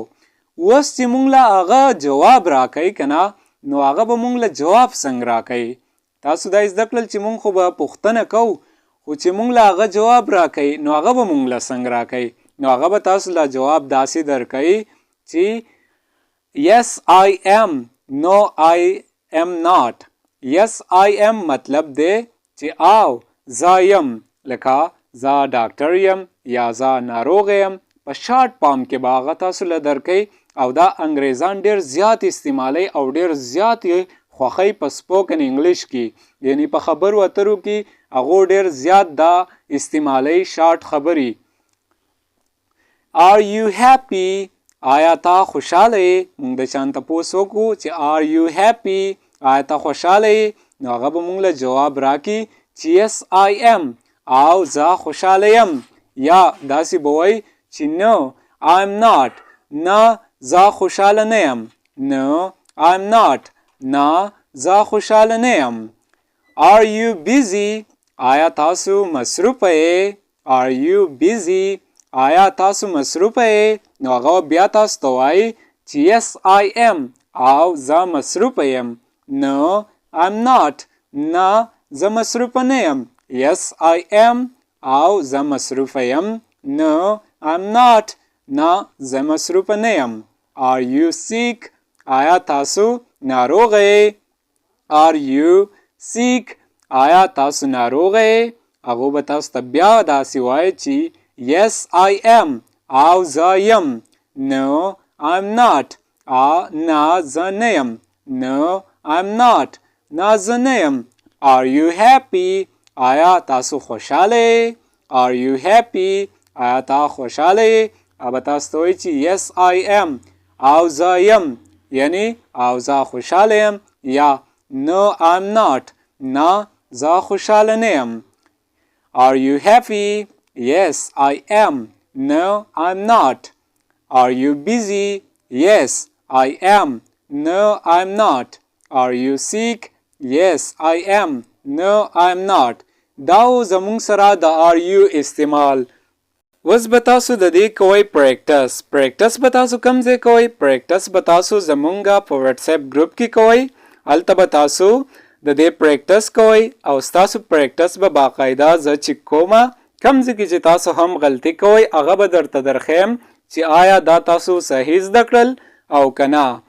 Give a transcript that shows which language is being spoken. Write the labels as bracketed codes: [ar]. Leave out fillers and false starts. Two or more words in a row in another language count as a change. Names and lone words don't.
[ps] اوس چې مونږ له هغه جواب راکوي که نه نو هغه به مونږ له جواب څنګه راکوي؟ تاسو دا زده کړل چې مونږ خو به پوښتنه کوو خو چې مونږ له هغه جواب راکوي نو هغه به مونږ له څنګه راکوي؟ نو هغه به تاسو له جواب داسې درکوي چې [en] yes I am, no I am not. yes I am [ps] مطلب دی چې آو زه یم لکه زه ډاکټر یم یا زه ناروغ یم په [en] short form [ps] کې به هغه تاسو له درکوي او دا انګریزان ډېر زیات استعمالوي او ډېر زیات یې خوښوي په [en] spoken English [ps] کې یعنی په خبرو اترو کې هغو ډېر زیات دا استعمالوي شارټ خبرې. [en] Are you happy? [ps] آیا تا خوشحاله یې؟ مونږ د چا نه تپوس وکړو چې [en] are you happy؟ [ps] آیا ته خوشاله یې؟ نو هغه به موږ له جواب راکړي چې [en] yes I am [ps] او زه خوشاله یم. یا داسې به وایي چې [en] no I'm not [ps] نه زه خوشاله نه یم. [en] No I'm not [ps] نه زه خوشاله نه یم. [en] Are you busy [ps] آیا تاسو مصروفه یې؟ [en] Are you busy [ps] آیا تاسو مصروفه یې؟ نو هغه بیا تاسو ته وایي چې [en] yes I am [ps] او زه مصروفه یم. [en] No I'm not [ps] نه زه مصروفه نه یم. [en] Yes I am [ps] او زه مصروفه یم. [en] No I'm not [ps] نه زه مصروفه نه یم. [en] Are you sick [ps] آیا تاسو ناروغه یې؟ [en] Are you sick [ps] آیا تاسو ناروغه یې؟ هغه به تاسو ته بیا داسې وایي چې [en] yes I am [ps] او زه یم. [en] No I'm not [ps] نه زه نه یم. [en] No I'm not [ps] نه زه نه یم. [en] Are you happy [ps] آیا تاسو خوشاله یې؟ [en] Are you happy [ps] آیا تا خوشاله یې؟ هغه تاسو ته وایي چې [en] yes I am [ps] او زه یم یعنی او زه خوشاله یم. یا [en] no I'm not [ps] نه زه خوشاله نه یم. [en] Are you happy yes I am no I'm not. Are you busy yes I am no I'm not. Are you sick yes I am no I'm not. [ps] دا زمونږ سره د [en] are you [ps] استعمال. اوس به تاسو د دې کوئ پریکټس به تاسو کوم ځای کوئ؟ پریکټس به تاسو زمونږه په واتس اپ ګروپ کې کوئ. هلته به تاسو د دې پریکټس کوئ او ستاسو پریکټس به باقاعده زه چې کومه کوم ځای کې چې تاسو هم غلطي کوئ هغه به درته درښیم چې آیا دا تاسو صحیح زده کړل او که نه.